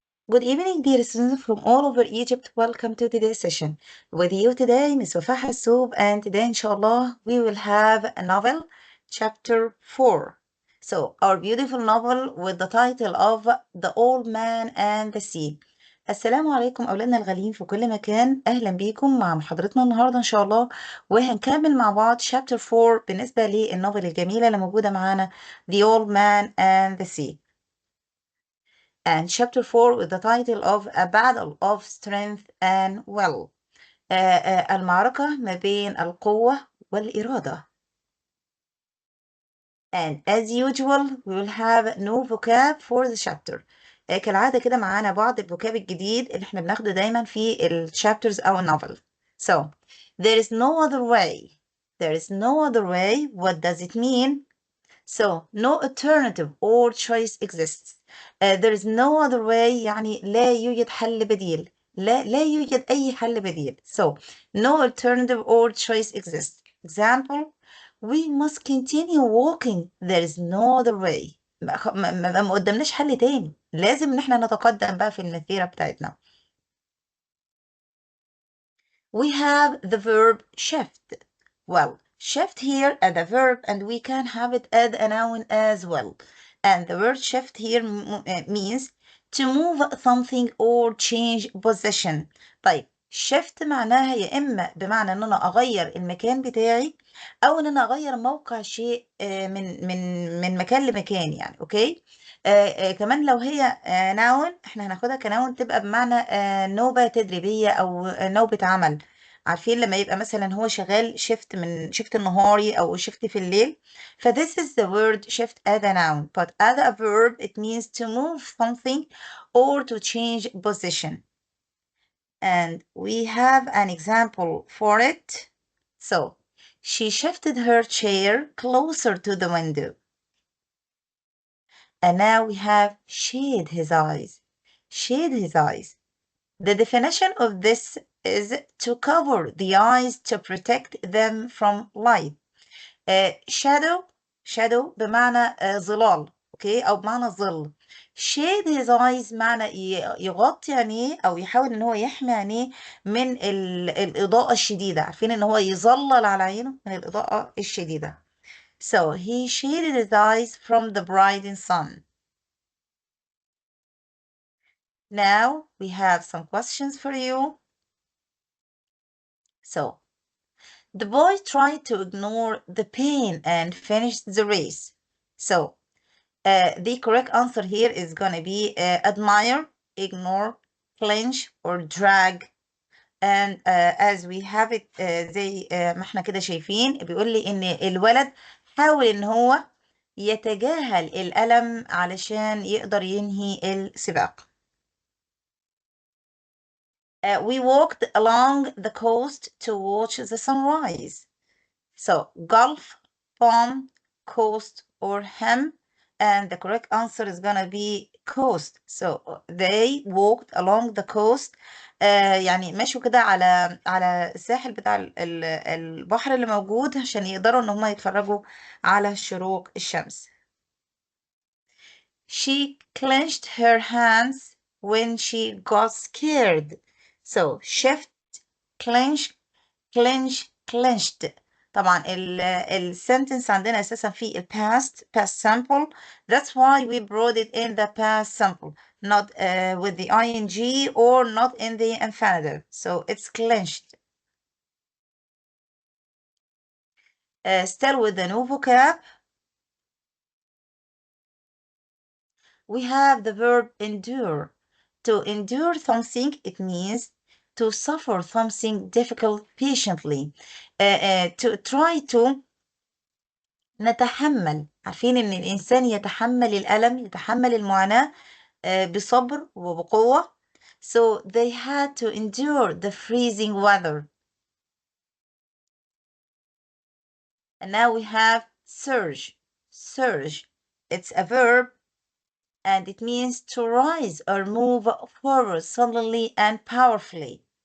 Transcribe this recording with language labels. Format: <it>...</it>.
<en>Good evening, dear students from all over Egypt. Welcome to today's session. With you today, Miss Wafa Hassoub, and today, inshallah, we will have a novel, chapter 4. So, our beautiful novel with the title of The Old Man and the Sea.</en> <ar>السلام عليكم أولادنا الغاليين في كل مكان. أهلا بيكم مع محاضرتنا النهاردة إن شاء الله، وهنكمل مع بعض chapter 4 بالنسبة للنوفل الجميلة اللي موجودة معانا The Old Man and the Sea.</ar> <en>And chapter 4 with the title of A Battle of Strength and Will.</en> <ar>المعركة ما بين القوة والإرادة.</ar> <en>And as usual, we will have new vocab for the chapter.</en> <ar>كالعادة كده معانا بعض الفوكاب الجديد اللي احنا بناخده دايما في الشابترز أو النوفل.</ar> <en>So, there is no other way. There is no other way. What does it mean? So, no alternative or choice exists. There is no other way.</en> <ar>يعني لا يوجد حل بديل. لا يوجد أي حل بديل.</ar> <en>So, no alternative or choice exists. Example, we must continue walking. There is no other way.</en> <ar>ما قدامناش حل تاني. لازم إن احنا نتقدم بقى في المسيرة بتاعتنا.</ar> <en>We have the verb shift. Well, shift here as a verb, and we can have it as a noun as well. And the word shift here means to move something or change position.</en> <ar>طيب shift معناها يا إما بمعنى إن أنا أغير المكان بتاعي، أو إن أنا أغير موقع شيء من مكان لمكان يعني، أوكي؟ كمان لو هي noun إحنا هناخدها كنون تبقى بمعنى نوبة تدريبية أو نوبة عمل. عارفين لما يبقى مثلا هو شغال شيفت من شيفت النهاري او شيفت في الليل، ف</ar> <en>this is the word shift as a noun, but as a verb it means to move something or to change position. And we have an example for it. So she shifted her chair closer to the window. And now we have shade his eyes. Shade his eyes. The definition of this is to cover the eyes to protect them from light.</en> <ar>Shadow بمعنى ظلال، اوكي، او بمعنى ظل.</ar> <en>shade his eyes</en> <ar>معنى يغطي عينيه او يحاول ان هو يحمي عينيه من الإضاءة الشديدة. عارفين ان هو يظلل على عينه من الإضاءة الشديدة.</ar> <en>So he shaded his eyes from the bright sun. Now we have some questions for you. So, the boy tried to ignore the pain and finished the race. So, the correct answer here is going to be admire, ignore, clinch, or drag. And as we have it</en> <ar>زي ما احنا كده شايفين بيقول لي إن الولد حاول إن هو يتجاهل الألم علشان يقدر ينهي السباق.</ar> <en>We walked along the coast to watch the sunrise. So, Gulf, palm, coast, or hem. And the correct answer is going to be coast. So, they walked along the coast.</en> <ar>يعني مشوا كده على الساحل بتاع البحر اللي موجود عشان يقدروا ان هم يتفرجوا على شروق الشمس.</ar> <en>She clenched her hands when she got scared. So, shift, clench, clench, clenched.</en> <ar>طبعا السنتنس عندنا اساسا في past simple.</ar> <en>That's why we brought it in the past simple, not with the ing or not in the infinitive. So it's clenched. Still with the new vocab, we have the verb endure. To endure something, it means to suffer something difficult patiently. To try to نتحمل.</en> <ar>عارفين إن الإنسان يتحمل الألم، يتحمل المعاناة بصبر وبقوة.</ar> <en>So they had to endure the freezing weather. And now we have surge. Surge. It's a verb and it means to rise or move forward suddenly and powerfully.</en>